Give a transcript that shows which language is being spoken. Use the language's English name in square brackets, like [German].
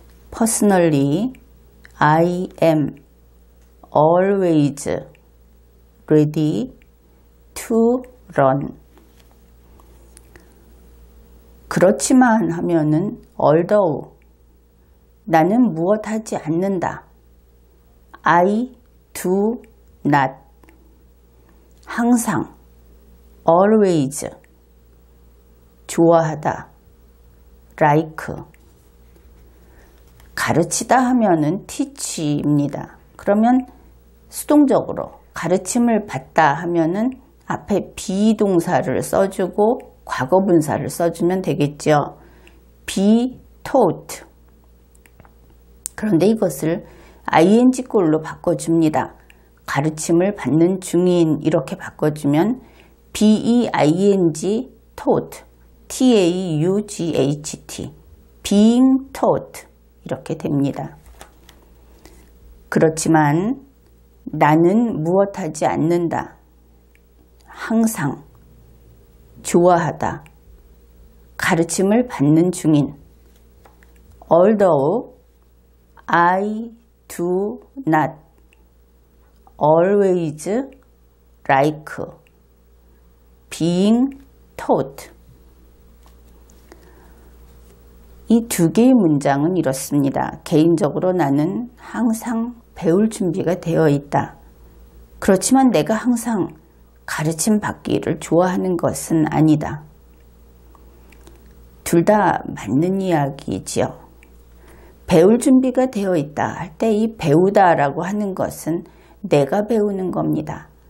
[English] Personally, I am always ready to learn. [Korean] 그렇지만 하면은 although 나는 무엇 하지 않는다. [English] I do not. 항상 always 좋아하다. like. [Korean] 가르치다 하면은 teach입니다. 그러면 수동적으로 가르침을 받다 하면은 앞에 비동사를 써주고 과거분사를 써주면 되겠죠. [English] be taught. [Korean] 그런데 이것을 ing꼴로 바꿔줍니다. 가르침을 받는 중인 이렇게 바꿔주면 [English] being taught, taught, being taught [Korean] 이렇게 됩니다. 그렇지만 나는 무엇하지 않는다. 항상 좋아하다. 가르침을 받는 중인 [English] although I do not always like being taught. [Korean] 이 두 개의 문장은 이렇습니다. 개인적으로 나는 항상 배울 준비가 되어 있다. 그렇지만 내가 항상 가르침 받기를 좋아하는 것은 아니다. 둘 다 맞는 이야기지요. 배울 준비가 되어 있다 할 때 이 배우다라고 하는 것은 내가 배우는 겁니다.